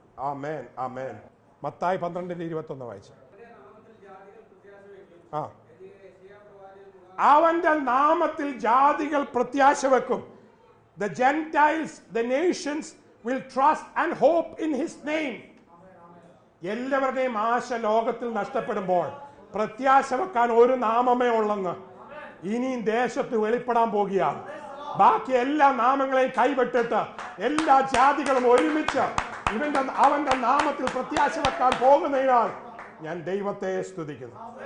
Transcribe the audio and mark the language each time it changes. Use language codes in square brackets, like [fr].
[ml] ആമേൻ, ആമേൻ. മത്തായി 12:21 വായിച്ചു. അവന്റെ നാമത്തിൽ ജാതികൾ പ്രത്യാശ വെക്കും. [en] The Gentiles, the nations will trust and hope in his name. [ml] എല്ലാവരുടെയും ആശ ലോകത്തിൽ നഷ്ടപ്പെടുമ്പോൾ പ്രത്യാശ വെക്കാൻ ഒരു നാമമേ ഉള്ളെന്ന് ഇനിയും ദേശത്ത് വെളിപ്പെടാൻ പോകുകയാണ്. ബാക്കി എല്ലാ നാമങ്ങളെയും കൈവിട്ടിട്ട് എല്ലാ ജാതികളും ഒരുമിച്ച് അവന്റെ നാമത്തിൽ പ്രത്യാശ വെക്കാൻ പോകുന്നതിനാൽ ഞാൻ ദൈവത്തെ സ്തുതിക്കുന്നു.